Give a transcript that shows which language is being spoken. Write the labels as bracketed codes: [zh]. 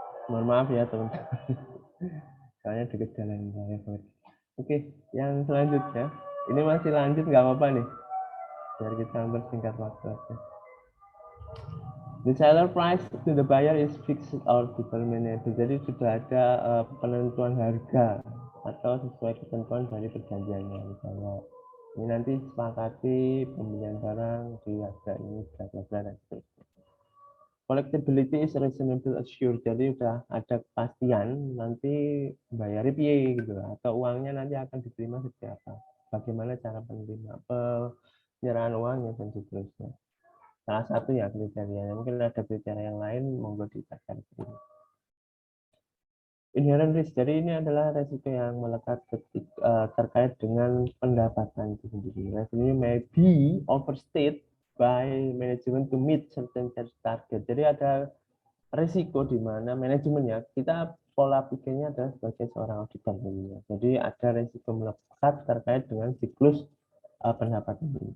[id] Mohon maaf ya teman-teman. Soalnya deket jalan raya. Oke, yang selanjutnya. Ini masih lanjut nggak apa-apa nih. Biar kita mempersingkat waktu aja. [en] The seller price to the buyer is fixed or determinable. [id] Jadi sudah ada penentuan harga atau sesuai ketentuan dari perjanjiannya. Misalnya ini nanti sepakati pembelian barang di harga ini bla bla bla dan seterusnya. [en] Collectibility is reasonable assured. [id] Jadi sudah ada kepastian nanti bayarnya piye gitu atau uangnya nanti akan diterima seperti apa. Bagaimana cara penyerahan uangnya dan seterusnya. Salah satu ya kriterianya. Mungkin ada kriteria yang lain, monggo dibaca di sini. Inherent risk. Jadi ini adalah resiko yang melekat terkait dengan pendapatan itu sendiri. [en] Revenue may be overstated by management to meet certain target. [id] Jadi ada risiko di mana manajemennya, kita pola pikirnya adalah sebagai seorang auditor. Jadi ada risiko melekat terkait dengan siklus pendapatan ini.